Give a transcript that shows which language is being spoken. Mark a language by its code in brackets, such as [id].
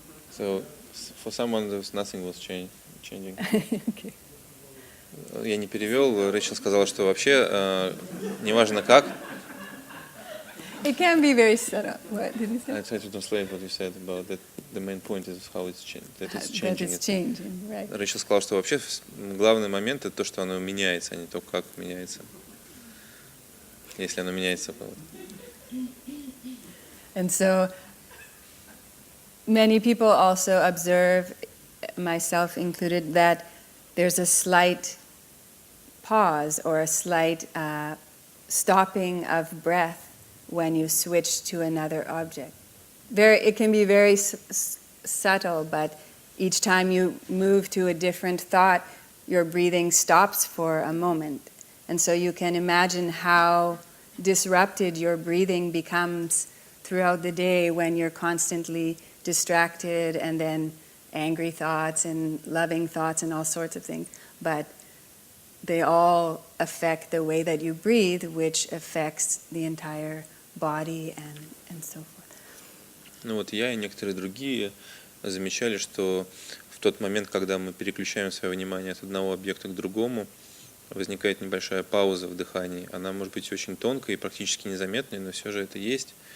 [en] So for someone, nothing was changing. Okay. [ru] Я не перевел. Рейчел сказала, что вообще неважно как. [en] It can be very subtle. What did you say? I tried to translate what you said about that. The main point is how it's changing. That it's That changing. it's changing, right? [ru] Рейчел сказал, что вообще главный момент это то, что оно меняется, а не то, как меняется. Если оно меняется. [en] And so many people also observe, myself included, that there's a slight pause or a slight stopping of breath when you switch to another object. It can be very subtle, but each time you move to a different thought, your breathing stops for a moment. And so you can imagine how disrupted your breathing becomes throughout the day when you're constantly distracted and then angry thoughts and loving thoughts and all sorts of things. But they all affect the way that you breathe, which affects the entire body and so forth. [ru] Ну вот я и некоторые другие замечали, что в тот момент, когда мы переключаем свое внимание от одного объекта к другому, возникает небольшая пауза в дыхании. Она может быть очень тонкой и практически незаметной, но все же это есть.